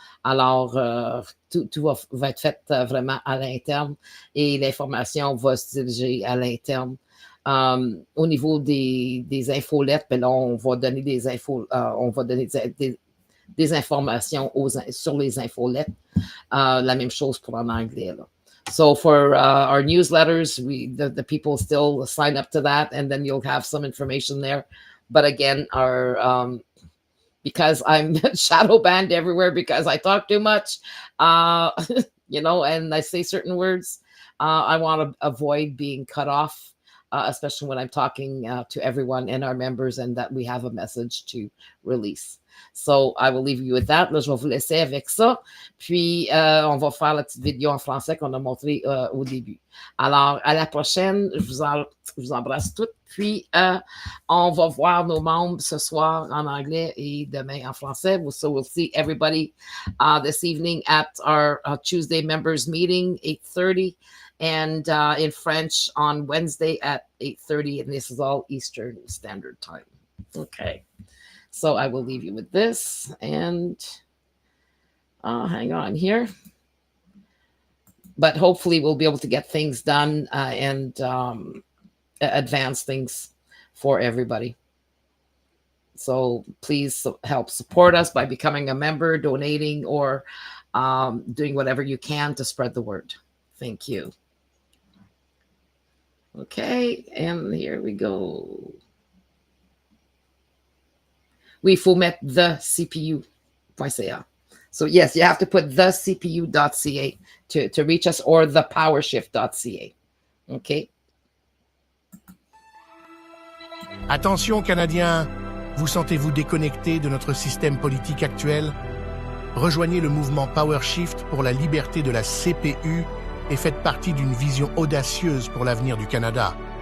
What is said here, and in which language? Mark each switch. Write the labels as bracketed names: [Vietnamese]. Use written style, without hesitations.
[French] Alors, tout va être fait vraiment à l'interne et l'information va se diriger à l'interne. Au niveau des infolettes, ben là, on va donner des infos, on va donner des informations sur les infolettes. La même chose pour en anglais, là. [English] So for our newsletters, the people still sign up to that, and then you'll have some information there. But again, because I'm shadow banned everywhere because I talk too much, and I say certain words, I want to avoid being cut off, especially when I'm talking to everyone and our members, and that we have a message to release. So I will leave you with that. [French] Là, je vais vous laisser avec ça. Puis, on va faire la petite vidéo en français qu'on a montré au début. Alors, à la prochaine. Je vous embrasse toutes. Puis, on va voir nos membres ce soir en anglais et demain en français. [English] So we'll see everybody this evening at our Tuesday members meeting, 8:30, and in French on Wednesday at 8:30. And this is all Eastern Standard Time. Okay. So I will leave you with this, and hang on here. But hopefully we'll be able to get things done and advance things for everybody. So please help support us by becoming a member, donating, or doing whatever you can to spread the word. Thank you. Okay, and here we go. [French] Oui, il faut mettre [English] the cpu.ca. So yes, you have to put the cpu.ca to reach us, or the powershift.ca. OK? [French] Attention, Canadiens, vous sentez-vous déconnecté de notre système politique actuel? Rejoignez le mouvement Powershift pour la liberté de la CPU et faites partie d'une vision audacieuse pour l'avenir du Canada.